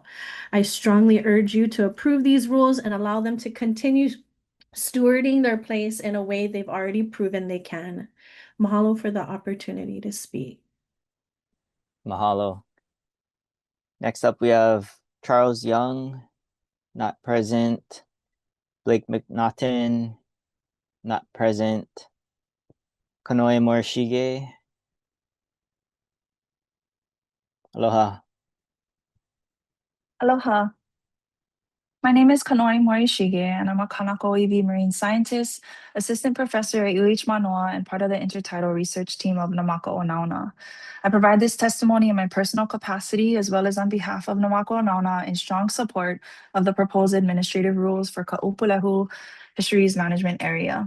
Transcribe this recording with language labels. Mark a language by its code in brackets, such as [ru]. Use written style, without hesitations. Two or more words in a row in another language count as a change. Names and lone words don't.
[en] I strongly urge you to approve these rules and allow them to continue stewarding their place in a way they've already proven they can. Mahalo for the opportunity to speak. Mahalo. Next up, we have Charles Young, not present. Blake McNaughton, not present. Kanoe Morishige. Aloha. Aloha. My name is Kanoe Morishige, and I'm a Kanako EV marine scientist, assistant professor at UH Manoa, and part of the intertidal research team of Namaka Onauna. I provide this testimony in my personal capacity as well as on behalf of Namaka Onauna in strong support of the proposed administrative rules for Kaʻūpūlehu Fisheries Management Area.